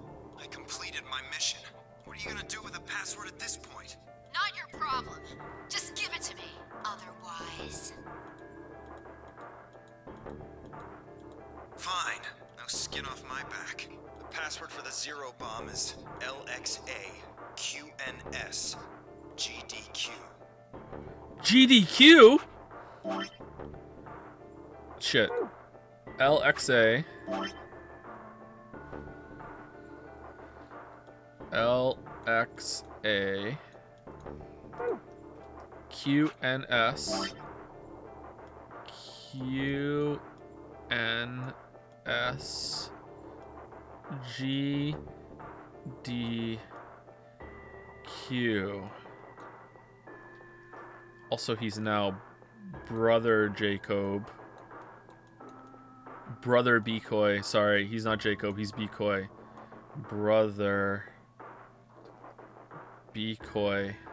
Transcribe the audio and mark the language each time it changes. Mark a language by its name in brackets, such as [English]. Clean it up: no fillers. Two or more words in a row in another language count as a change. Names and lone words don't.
[English] I completed my mission. What are you gonna do with the password at this point? Not your problem. Just give it to me. Otherwise... Fine. No skin off my back. The password for the Zero Bomb is LXAQNSGDQ. GDQ? Shit. LXA. LXA. QNS. QNS. GDQ. Also, he's now Brother Jacob. Brother Becoy. Sorry, he's not Jacob, he's Becoy. Brother Becoy.